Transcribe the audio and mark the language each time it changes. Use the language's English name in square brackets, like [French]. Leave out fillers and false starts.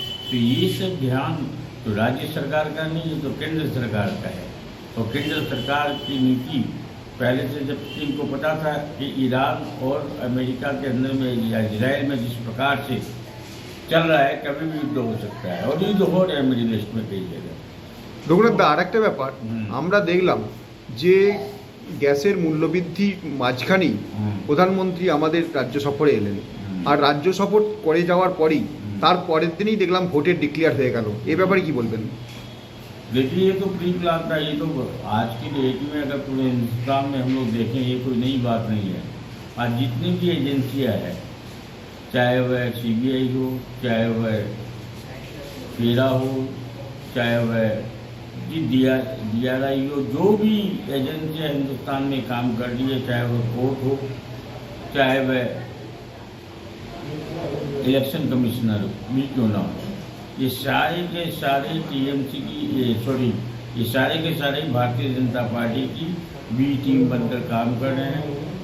[Hindi] तो ये सब ध्यान तो राज्य सरकार का नहीं है, तो केंद्र सरकार का है। और केंद्र सरकार की नीति पहले से जब इनको पता था कि ईरान और अमेरिका के अंदर में या इजराइल में जिस प्रकार से चल रहा है, कभी भी युद्ध हो सकता है और युद्ध हो रहे हैं मिडिल ईस्ट में कई जगह। [Bangla] রঘুনাথ দা, আরেকটা ব্যাপার হুম। আমরা দেখলাম যে গ্যাসের মূল্যবৃদ্ধি মাঝখানেই প্রধানমন্ত্রী আমাদের রাজ্য সফরে এলেন, আর রাজ্য সফর করে যাওয়ার পরেই তার পরের দিনই দেখলাম ভোটের ডিক্লেয়ার হয়ে গেল। এ ব্যাপারে কি বলবেন? [Hindi] देखिए ये तो प्री प्लान था, ये तो आज की डेट में अगर पूरे हिंदुस्तान में हम लोग देखें ये कोई नई बात नहीं है। आज जितनी भी एजेंसियां हैं, चाहे वह CBI हो, चाहे वह फेरा हो, चाहे वह DRI हो, जो भी एजेंसियां हिंदुस्तान में काम कर रही है, चाहे वह कोर्ट हो, चाहे वह इलेक्शन कमिश्नर भी क्यों ना हो, ये सारे के सारे TMC की ये सारे के सारे भारतीय जनता पार्टी की बी टीम बनकर काम कर रहे हैं।